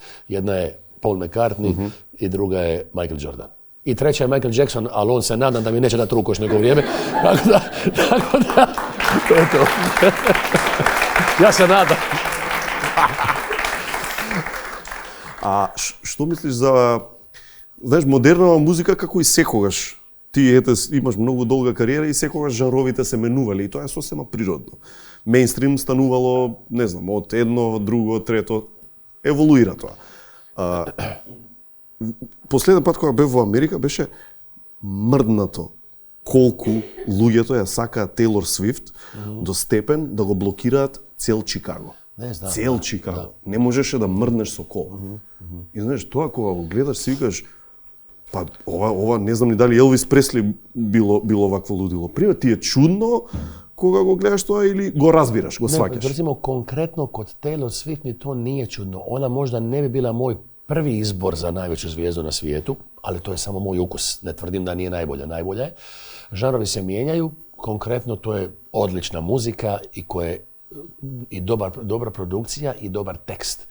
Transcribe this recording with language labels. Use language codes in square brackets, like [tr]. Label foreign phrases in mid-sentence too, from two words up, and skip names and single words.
[hr] Jedna je Paul McCartney i druga je Michael Jordan. I treća je Michael Jackson, ali on se nadam da mi neće dati ruku još neko vrijeme. Tako da, to je to. Ja se nadam. A što misliš za, [mk] знаеш, модерна музика како и секогаш? Ти имаш многу долга кариера и секогаш жанровите се менували и тоа е сосема природно. Мејнстрим станувало, не знам, од едно, друго, трето, еволуира тоа. Последен пат кога бев во Америка беше мрднато колку луѓето ја сакаат Тейлор Свифт до степен да го блокираат цел Чикаго. Цел Чикаго. Не можеше да мрднеш со кола. И знаеш, тоа кога го гледаш си викаш, па ова не знам ни дали Елвис Пресли било вакво лудило. Пример ти е чудно кога го гледаш тоа или го разбираш, го сваќаш? [hr] Recimo, konkretno kod Taylor Swift mi to nije čudno. Ona možda ne bi bila moj prvi izbor za najveću zvijezdu na svijetu, ali to je samo moj ukus. Ne tvrdim da nije najbolja. Najbolja je. Žanrovi se mijenjaju. Konkretno to je odlična muzika i dobra produkcija i dobar tekst.